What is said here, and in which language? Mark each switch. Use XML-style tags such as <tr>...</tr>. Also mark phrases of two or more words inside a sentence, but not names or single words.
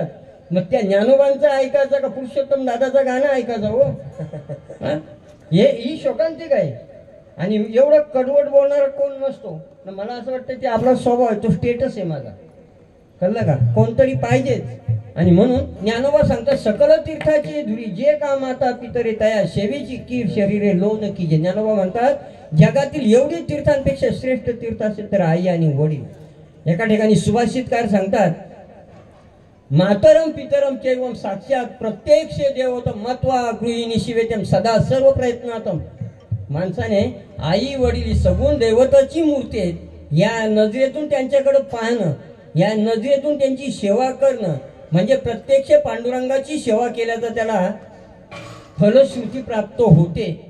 <mr>मग त्या ज्ञानोबांचं ऐकायचं का पुरुषोत्तम दादाचं गाणं ऐकायचं हो? ही शोकांतिक आहे. आणि एवढं कडवट बोलणारा कोण नसतो. मला असं वाटतं ते आपला स्वभाव आहे, तो स्टेटस आहे माझा, कळलं का? कोणतरी पाहिजेच. आणि म्हणून ज्ञानोबा सांगतात, सकल तीर्थाची धुरी जे का माता पितरे तया शेवीची कीर शरीरे लोन कीजे. ज्ञानोबा म्हणतात, जगातील एवढी तीर्थांपेक्षा श्रेष्ठ तीर्थ असेल तर आई आणि वडील. एका ठिकाणी सुभाषितकार सांगतात,</mr> <sa>मातरम पितरम चैवम साक्षात प्रत्यक्ष देवतम मत्वा गृहिणी शिवेतम सदा सर्व प्रयत्नातम.</sa> <mr>माणसाने आई वडील ही सगुण दैवताची मूर्ती आहेत, या नजरेतून त्यांच्याकडे पाहणं, या नजरेतून त्यांची सेवा करणं म्हणजे प्रत्यक्ष पांडुरंगाची सेवा केल्याचं त्याला फलश्रुती प्राप्त होते.</mr>